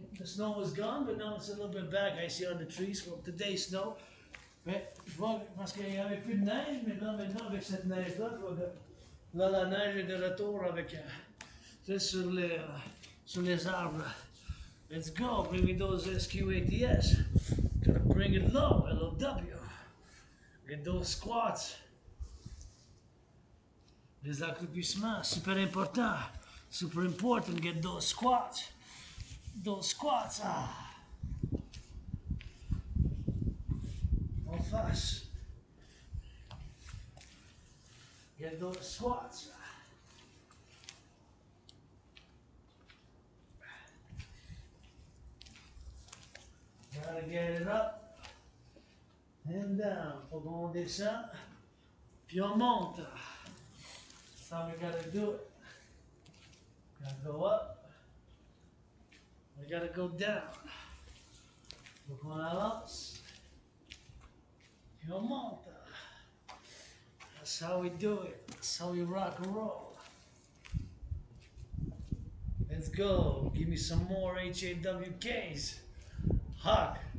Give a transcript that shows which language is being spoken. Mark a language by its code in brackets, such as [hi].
[en] The snow was gone, but now it's a little bit back. I see on the trees from today's snow. [fr] Mais je vois, parce qu'il n'y avait plus de neige, mais là maintenant avec cette neige-là, je vois que là la neige est de retour avec sur les arbres. [en] Let's go, bring me those SQATS. Gotta bring it low, LOW. Get those squats. [fr] Les accroupissements, [en] super important. Super important, get those squats. Those squats, [fr] En face. [en] Get those squats. Gotta get it up and down. [fr] Faut qu'on descend, puis on monte. [en] That's how we gotta do it. Gotta go up. We gotta go down. [fr] Faut qu'on avance, puis on monte. [en] That's how we do it. That's how we rock and roll. Let's go. Give me some more HAWKs. Hawk.